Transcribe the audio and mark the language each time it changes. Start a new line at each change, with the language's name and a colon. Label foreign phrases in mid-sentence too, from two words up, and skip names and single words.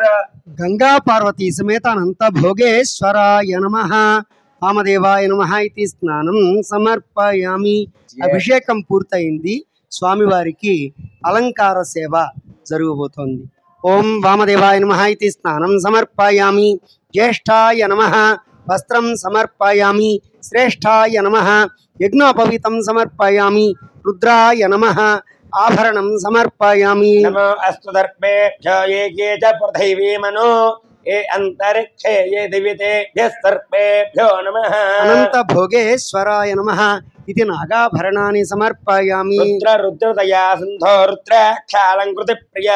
Sanskrit: गंगा पार्वती समेत अनंत भोगेश्वराय नमः వామదేవాయ నమః इति స్నానం సమర్పయామి।
Telugu: అభిషేకం పూర్తయింది, స్వామివారికి అలంకార సేవ జరగబోతోంది।
Sanskrit: ఓం వామదేవాయ నమః इति స్నానం సమర్పయామి। జ్యేష్ఠాయ నమః వస్త్రం సమర్పయామి। శ్రేష్ఠాయ నమః యజ్ఞోపవీతం సమర్పయామి। రుద్రాయ నమః ఆభరణం సమర్పయామి। नमो अस्तु दर्पेभ्यो ये के च पृथिवी मनो ये अंतरिक्षे ये दिवितेभ्यः सर्पेभ्यो नमः। अनंत भोगेश्वराय नमः इति नागाभरणानि समर्पयामि। रुद्र रुद्रतया सिन्धो रुद्राक्षालङ्कृति प्रिया